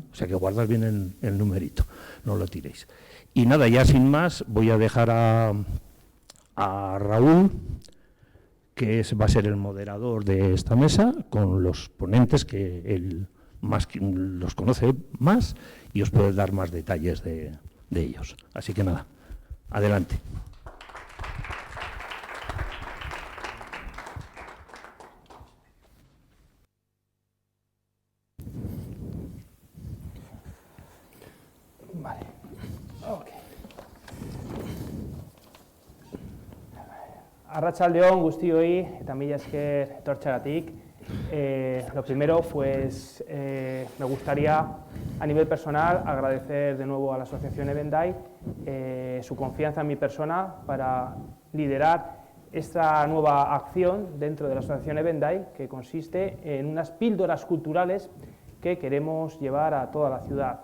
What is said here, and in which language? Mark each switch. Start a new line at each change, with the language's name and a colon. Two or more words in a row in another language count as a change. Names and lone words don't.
Spanish: O sea que guardad bien el numerito, no lo tiréis. Y nada, ya sin más, voy a dejar a Raúl, que va a ser el moderador de esta mesa, con los ponentes que él los conoce más y os puede dar más detalles de ellos. Así que nada, adelante. Vale. Okay.
Basque: Arratsaldeon guztioi eta mila esker etortzeagatik.
Spanish: Lo primero, pues me gustaría a nivel personal agradecer de nuevo a la Asociación Evenday su confianza en mi persona para liderar esta nueva acción dentro de la Asociación Evenday, que consiste en unas píldoras culturales que queremos llevar a toda la ciudad.